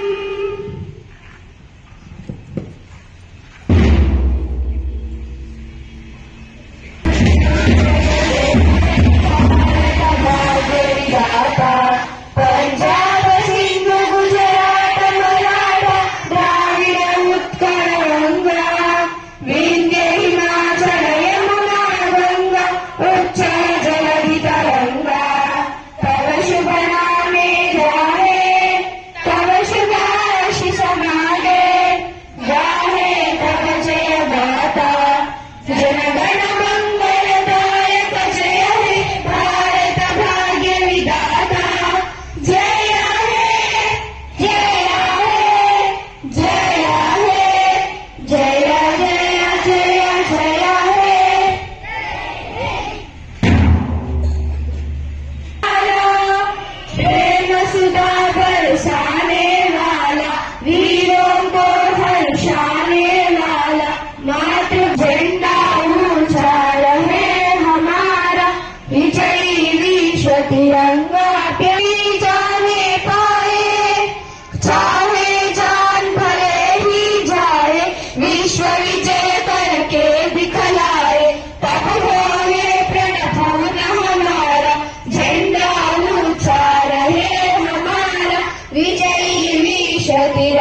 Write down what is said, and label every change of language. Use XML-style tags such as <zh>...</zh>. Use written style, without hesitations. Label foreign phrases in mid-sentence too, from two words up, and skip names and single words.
<bn>পঞ্জাব সিন্ধু গুজরাট মরাঠা দ্রাবিড় উৎকল বঙ্গ, বিন্ধ্য হিমাচল যমুনা গঙ্গা উচ্ছল জলধি তরঙ্গ, তব শুভ নামে জাগে তব শুভ আশিস মাগে, গাহে তব জয় গাথা জনগণ মঙ্গলদায়ক, জয় হে ভারত ভাগ্য বিধাতা, জয় হে জয় হে জয় হে জয় জয় জয় জয় হে.</bn> <hi>प्रेम सुधा बरसाने वाला, वीरों को हर्षाने वाला, मातृ झंडा ऊंचा रहे हमारा, विजयी विश्व तिरंगा प्यारी जाने पाए, चाहे जान भले ही जाए, विश्व विजय करके दिखलाए, तब होए प्रणपूर्ण हमारा, झंडा ऊंचा रहे हमारा, विजयी विश्व तिरंगा.</hi>